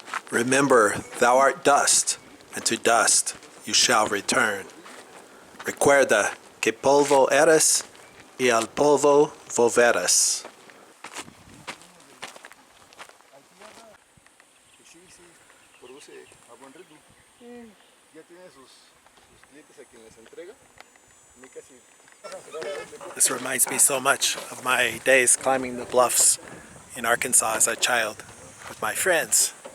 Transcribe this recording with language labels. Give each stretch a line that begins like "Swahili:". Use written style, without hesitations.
English: Remember, thou art dust, and to dust you shall return.
Spanish: Recuerda que polvo eres y al polvo volverás. Sí, produce a buen ritmo. Ya tiene sus clientes a quien les entrega. A mí casi...
English: This reminds me so much of my days climbing the bluffs in Arkansas as a child with my friends.